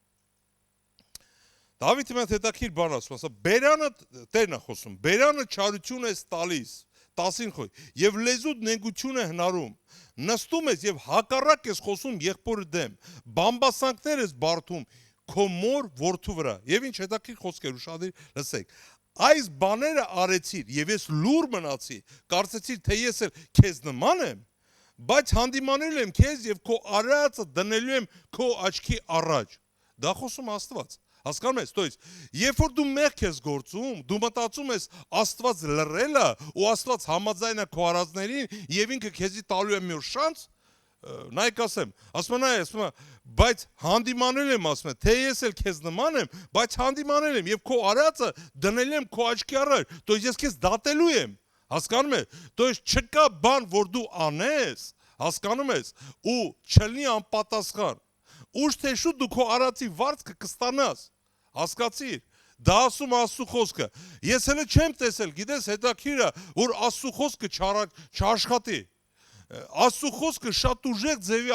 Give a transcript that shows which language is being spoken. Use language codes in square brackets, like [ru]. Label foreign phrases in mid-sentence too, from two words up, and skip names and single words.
[hy] Դավիթը մեծ հետաքրքիր բան ասում, ասա, բերանը Տերն է խոսում, բերանը չարություն ես տալիս, 10-ին խոյ, եւ լեզուդ նենգություն է հնարում, նստում ես եւ հակառակ ես խոսում եղբորը դեմ, բամբասանքներ ես բարդում քո մոր որդու վրա, եւ ինչ հետաքրքիր խոսքեր ուշադիր լսեք, այս բաները արեցիր եւ ես լուր մնացի, կարծեցիր թե ես էլ քեզ նման եմ, բայց հանդիմանել եմ քեզ եւ քո արածը դնելու եմ քո աչքի առաջ, դա խոսում Աստված։ Հասկանում ես, [ru] то есть, [hy] երբ որ դու մեղք ես գործում, դու մտածում ես Աստված լռել է ու Աստված համաձայն է քո արածներին եւ ինքը քեզի տալու է մի օր շանս, նայեք ասում է, բայց հանդիմանել եմ, ասում է, թե ես էլ քեզ նման եմ, բայց հանդիմանել եմ եւ քո արածը դնել եմ քո աչքի առաջ, [ru] то есть [hy] ես քեզ դատելու եմ, հասկանում ես, [ru] то есть [hy] չկա բան, որ դու անես, հասկանում ես, ու չլինի անպատասխան։ Ուշ թե շուտ դու քո արածի վարձքը կստանաս, հասկացիր, դա ասում Աստծո խոսքը, ես հələ չեմ տեսել, գիտես հետաքրքիր է, որ Աստծո խոսքը չաշխատի, Աստծո խոսքը շատ ուժեղ ձևի